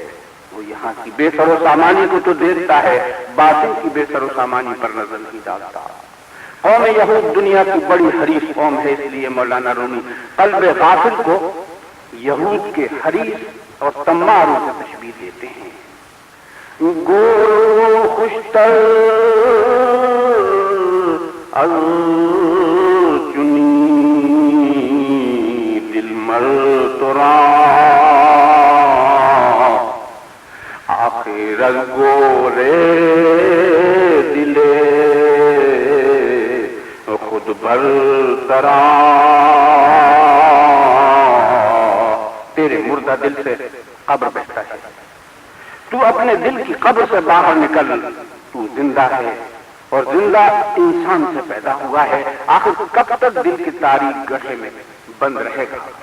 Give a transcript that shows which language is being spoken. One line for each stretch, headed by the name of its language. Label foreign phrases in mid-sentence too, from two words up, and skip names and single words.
Urdu: وہ یہاں کی بے سر و سامانی کو تو دیکھتا ہے، باطن کی بے سر و سامانی پر نظر نہیں ڈالتا۔ قوم یہود دنیا کی بڑی حریص قوم ہے، اس لیے مولانا رومی قلب غافل کو یہود کے حریص اور طماع روح سے تشبیہ دیتے ہیں۔
Persian: گور خوشتر از چنی دل مر ترا آخر از گورے دلے خود بر ترا۔
Urdu: تیرے مردہ دل سے قبر بہتا ہے، تو اپنے دل کی قبر سے باہر نکل، تو زندہ ہے اور زندہ انسان سے پیدا ہوا ہے، آخر کب تک دل کی تاریک گڑھے میں بند رہے گا؟